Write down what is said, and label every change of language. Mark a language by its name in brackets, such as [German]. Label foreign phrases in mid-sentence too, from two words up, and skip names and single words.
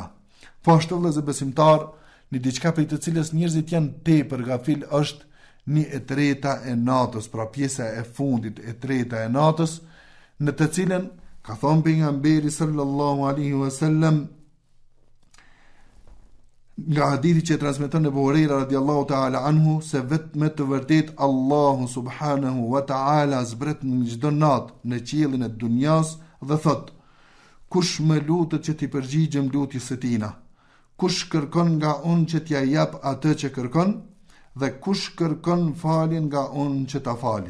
[Albanian] Po ashtu vëllezër besimtar, një diçka për të cilës njerëzit janë tepër gafil është 1/3 e natës, pra pjesa e fundit e 1/3 e natës, në të cilën ka thonë pejgamberi [Arabic] صلى الله عليه وسلم [Albanian] nga hadithi që transmeton Abu Huraira [Arabic] رضي الله تعالى عنه, [Albanian] se vetëm të vërtet Allahu [Arabic] سبحانه وتعالى [Albanian] zbret në çdo natë në qiellin e dunjas dhe thot: kush më lutet që t'i përgjigjem lutjes së tina, kush kërkon nga unë që t'ja jap atë që kërkon, dhe kush kërkon faljen nga unë që ta fali.